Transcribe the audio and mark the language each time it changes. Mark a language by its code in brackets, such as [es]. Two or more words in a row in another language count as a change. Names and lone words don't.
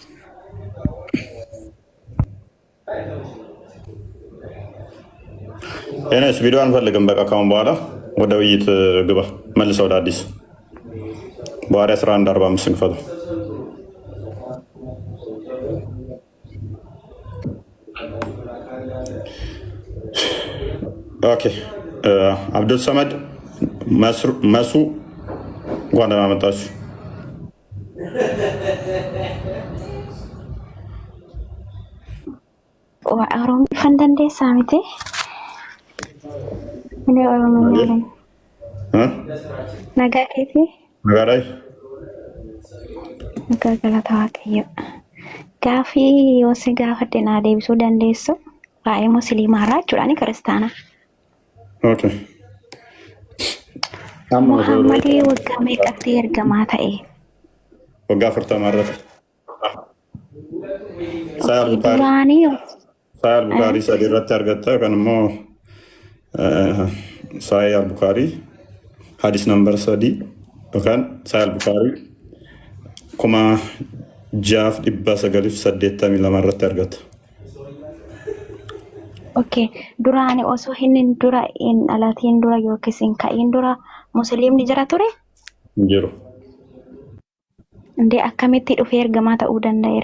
[am] ኤኒዌይስ ቪዲዮ አንፈልግም። በቃ ካሁን በኋላ ወደ ውይይት ግባ። መልሰው ወደ አዲስ በዋሪ 11:45 እንክፈተው። ኦኬ አብዱል ሰመድ መሱ እንኳን ደህና መጣችሁ። [om] Oromoo ifan dandeessaa miti? Inni Oromoo maali? Nagaa keetii? Nagaadhaa. Nagaa galata Waaqayyo. Gaafii yoo si gaafadhe naa deebisuu dandeessu? Waa'ee musliimaarraa jechuudha kiristaana. Okay. Muhammadii waggaa meeqatti ergamaa ta'e? Waggaa 40 irratti. Duraanii Sahih al-Bukhari sadii irratti argatta kan immoo Sahih al-Bukhari hadis number 3 yookaan Sahih al-Bukhari 6982 irratti argatta. Okay, duraanii osoo hin dura in alatiin dura yookiis hin ka'in dura musliimni jira ture? Jiru. Indee akkamitti dhufee ergamaa ta'uu danda'eere?